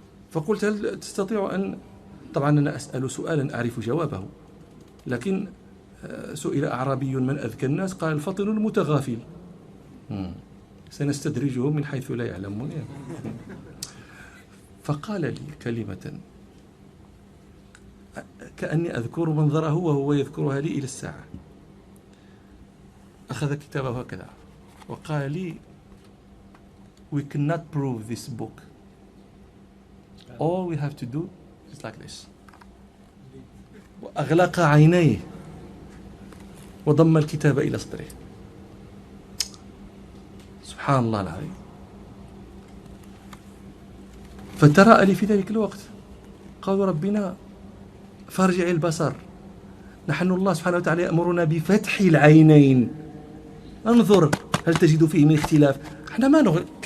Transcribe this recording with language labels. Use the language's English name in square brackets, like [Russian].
[Arabic] فقلت هل تستطيع أن، طبعا أنا أسأل سؤالا أعرف جوابه، لكن سئل أعرابي من أذكى الناس قال الفطن المتغافل، سنستدرجهم من حيث لا يعلمون. فقال لي كلمة كأني أذكر منظره وهو يذكرها لي إلى الساعة. أخذ كتابه هكذا وقال لي [English] we cannot prove this book, all we have to do is like this. [Arabic] وأغلق عينيه وضم الكتاب إلى صدره. سبحان الله العظيم. فتراءى لي في ذلك الوقت قالوا ربنا فارجع البصر، نحن الله سبحانه وتعالى يأمرنا بفتح العينين، انظر هل تجد فيه من اختلاف. احنا ما نغلق.